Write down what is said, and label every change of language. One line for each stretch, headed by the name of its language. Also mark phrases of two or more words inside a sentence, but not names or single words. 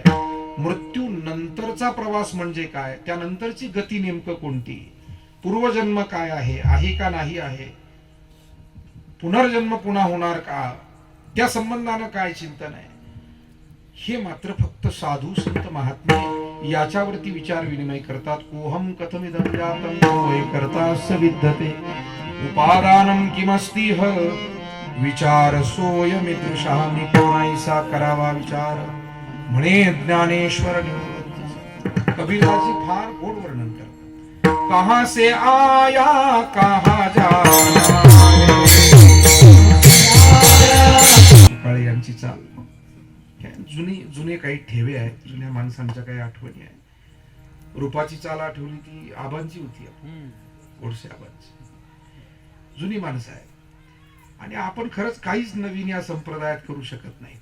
Marathi: मृत्यू नंतरचा प्रवास म्हणजे काय? त्यानंतरची गती नेमकं कोणती? पूर्वजन्म काय आहे का नाही आहे? पुनर्जन्म पुन्हा होणार का? त्या संबंधानं काय चिंतन आहे? हे मात्र फक्त साधू संत महात्मे याच्यावरती विचार विनिमय करतात.
Sanskrit: कोहम कथमिदं जातं कोय कर्तास्य विद्यते उपादानं किमस्ति ह विचार सोयमिदृशामि कोणाईसा
Marathi: करावा विचार म्हणे ज्ञानेश्वर निवृत्ती. कबीरदासजी फार गोड वर्णन करतात.
Hindi: कहां से आया कहां जाना
Marathi: काळे यांची चाल. जुने काही ठेवे आहेत, जुन्या माणसांच्या काही आठवणी आहेत. रूपाची चाल आठवली ती आबांची होती, गोडसे आबांची. जुनी माणसं आहेत आणि आपण खरंच काहीच नवीन या संप्रदायात करू शकत नाही.